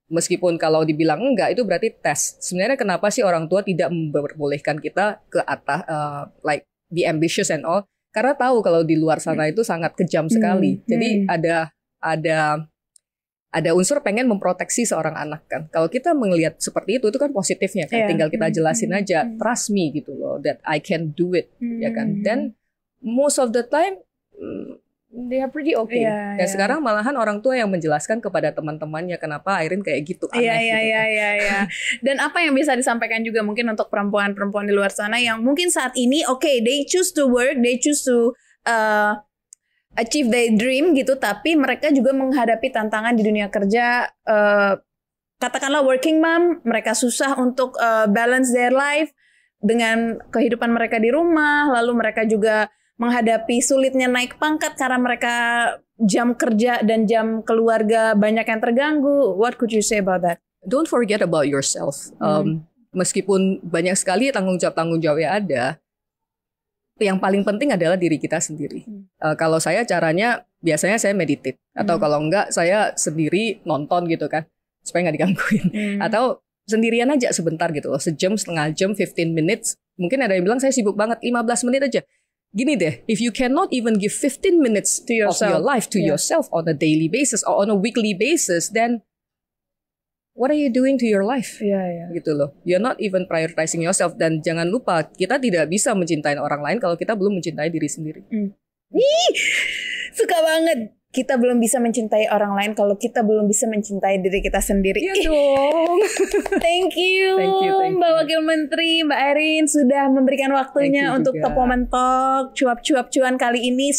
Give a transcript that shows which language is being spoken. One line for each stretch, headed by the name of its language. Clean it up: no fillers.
Indonesian: Meskipun kalau dibilang enggak, itu berarti tes. Sebenarnya kenapa sih orang tua tidak memperbolehkan kita ke atas,
English: like be ambitious and all?
Indonesian: Karena tahu kalau di luar sana itu sangat kejam sekali. Jadi ada unsur pengen memproteksi seorang anak kan. Kalau kita melihat seperti itu kan positifnya kan. Tinggal kita jelasin aja,
English: trust me
Indonesian: gitu loh,
English: that I can do it,
Indonesian: ya kan.
English: Dan most of the time they are pretty okay.
Indonesian: Dan sekarang malahan orang tua yang menjelaskan kepada teman-temannya kenapa Airin kayak gitu aneh. Iya. Dan apa yang bisa disampaikan juga mungkin untuk perempuan-perempuan di luar sana yang mungkin saat ini
English: they choose to work, they choose to achieve their dream
Indonesian: gitu, tapi mereka juga menghadapi tantangan di dunia kerja. Katakanlah working mom, mereka susah untuk
English: balance their life
Indonesian: dengan kehidupan mereka di rumah, lalu mereka juga menghadapi sulitnya naik pangkat karena mereka jam kerja dan jam keluarga banyak yang terganggu.
English: What could you say about that? Don't forget about yourself.
Indonesian: Meskipun banyak sekali tanggung jawab yang ada, yang paling penting adalah diri kita sendiri. Kalau saya caranya biasanya saya meditate, atau kalau enggak saya sendiri nonton gitu kan, supaya nggak digangguin. Atau sendirian aja sebentar gitu loh, sejam, setengah jam,
English: 15 minutes.
Indonesian: Mungkin ada yang bilang saya sibuk banget, 15 menit aja.
English: Gini deh, if you cannot even give 15 minutes to yourself, of your life to yourself on a daily basis or on a weekly basis, then what are you doing to your life?
Indonesian: Gitu loh.
English: You're not even prioritizing yourself.
Indonesian: Dan jangan lupa, kita tidak bisa mencintai orang lain kalau kita belum mencintai diri sendiri. Suka banget. Kita belum bisa mencintai orang lain kalau kita belum bisa mencintai diri kita sendiri. Iya dong.
English: Thank you,
Indonesian: Mbak Wakil Menteri, Mbak Erin sudah memberikan waktunya untuk Top Woman Talk, cuap-cuap cuan kali ini.